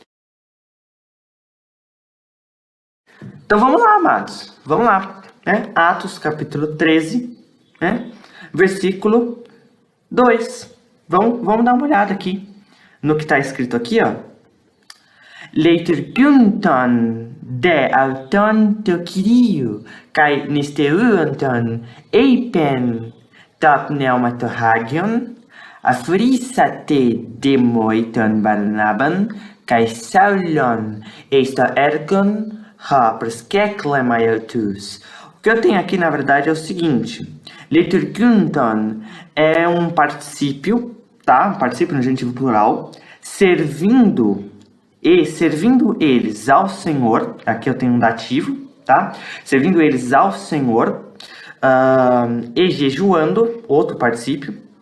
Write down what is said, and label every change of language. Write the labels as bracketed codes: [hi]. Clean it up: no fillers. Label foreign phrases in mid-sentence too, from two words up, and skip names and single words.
[pt] Então vamos lá, amados. Vamos lá. Atos capítulo 13, versículo 2. Vamos dar uma olhada aqui no que está escrito aqui, ó. [el] Λειτουργούντων δὲ αὐτῶν τῷ Κυρίῳ, καὶ νηστευόντων εἶπεν τὸ Πνεῦμα τὸ Ἅγιον, Ἀφορίσατε δή μοι Βαρνάβαν, καὶ Σαῦλον εἰς τὸ ἔργον ὃ προσκέκλημαι αὐτούς. [pt] O que eu tenho aqui, na verdade, é o seguinte. Leiturgunton é um particípio, tá? Um particípio no genitivo plural, servindo eles ao Senhor. Aqui eu tenho um dativo, tá? Servindo eles ao Senhor e jejuando, outro particípio.